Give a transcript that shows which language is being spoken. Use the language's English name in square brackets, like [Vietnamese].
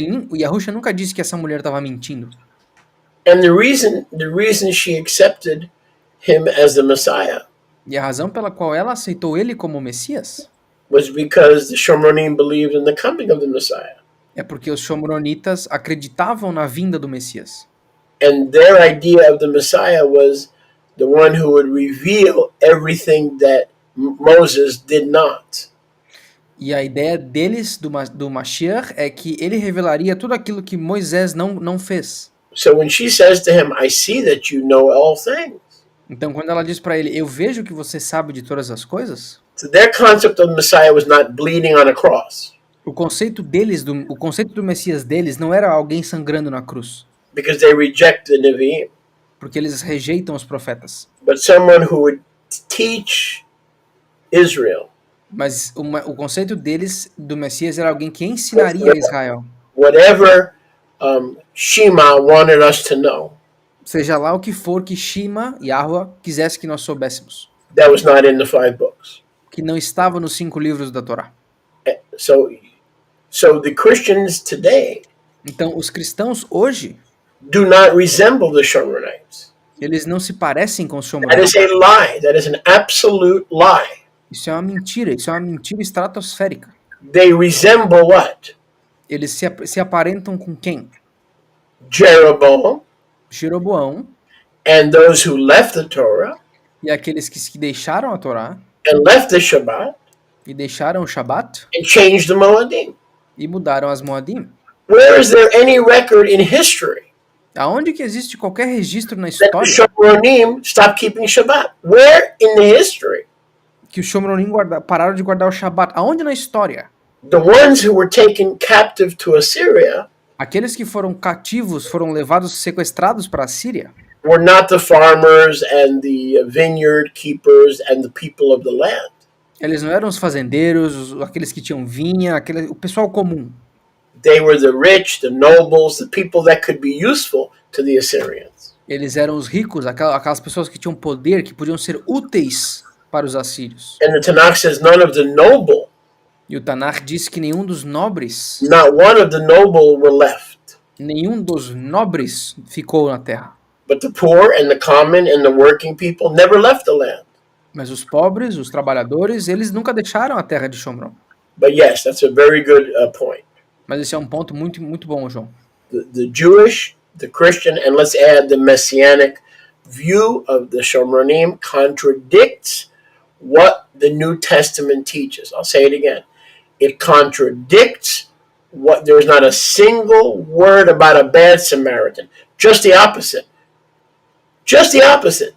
[Portuguese] O Yahusha nunca disse que essa mulher estava mentindo. [English] And the reason she accepted him as the Messiah [Portuguese] E a razão pela qual ela aceitou ele como Messias [English] was because the Shomronim believed in the coming of the Messiah. [Portuguese] é porque os Shomronitas acreditavam na vinda do Messias. [English] And their idea of the Messiah was the one who would reveal everything that Moses did not. [Portuguese] E a ideia deles, do Mashiach, é que ele revelaria tudo aquilo que Moisés não fez. [English] So when she says to him, I see that you know all things. [Portuguese] Então, quando ela diz para ele, eu vejo que você sabe de todas as coisas, [English] So their concept of the Messiah was not bleeding on a cross. [Portuguese] o conceito do Messias deles não era alguém sangrando na cruz, [English] Because they reject the Nevi'im. [Portuguese] porque eles rejeitam os profetas. [English] But someone who would teach Israel [Portuguese] Mas o conceito deles, do Messias, era alguém que ensinaria a Israel. [English] whatever Shema wanted us to know. [Portuguese] Seja lá o que for que Shema, Yahweh, quisesse que nós soubéssemos. [English] That was not in the 5 books. [Portuguese] Que não estava nos 5 livros da Torá. [English] So the Christians today [Portuguese] Então, os cristãos hoje, [English] do not resemble the Shomronites. [Portuguese] eles não se parecem com os [English] That [Portuguese] Shomronitas. [English] is a lie. That is an absolute lie. [Portuguese] Isso é uma mentira estratosférica. [English] They resemble what? [Portuguese] Eles se aparentam com quem? [English] Jeroboam [Portuguese] Jeroboão [English] and those who left the Torah [Portuguese] e aqueles que deixaram a Torá [English] and left the Shabbat [Portuguese] e deixaram o Shabat [English] and changed the Moedim. [Portuguese] e mudaram as Moadim. [English] Where is there any record in history [Portuguese] Aonde que existe qualquer registro na [English] that the [Portuguese] história [English] Shomronim stopped keeping Shabbat? Where in the history? [Portuguese] que os Shomronim pararam de guardar o Shabat? Aonde na história? [English] The ones who were taken captive to Assyria [Portuguese] Aqueles que foram cativos, foram levados, sequestrados para a Síria, [English] were not the farmers and the vineyard keepers and the people of the land. [Portuguese] eles não eram os fazendeiros, aqueles que tinham vinha, o pessoal comum. [English] They were the rich, the nobles, the people that could be useful to the Assyrians. [Portuguese] Eles eram os ricos, aquelas pessoas que tinham poder, que podiam ser úteis para os assírios. [English] And the Tanakh says none of the noble, [Portuguese] E o Tanakh diz que nenhum dos nobres [English] were left. [Portuguese] Nenhum dos nobres ficou na terra. [English] But the poor and the common and the working people never left the land. [Portuguese] Mas os pobres, os trabalhadores, eles nunca deixaram a terra de Shomron. [English] But yes, that's a very good point. [Portuguese] Mas esse é um ponto muito, muito bom, João. [English] The Jewish, the Christian, and let's add the Messianic view of the Shomronim contradicts what the New Testament teaches. I'll say it again. It contradicts what there's not a single word about a bad Samaritan. Just the opposite. Just the opposite.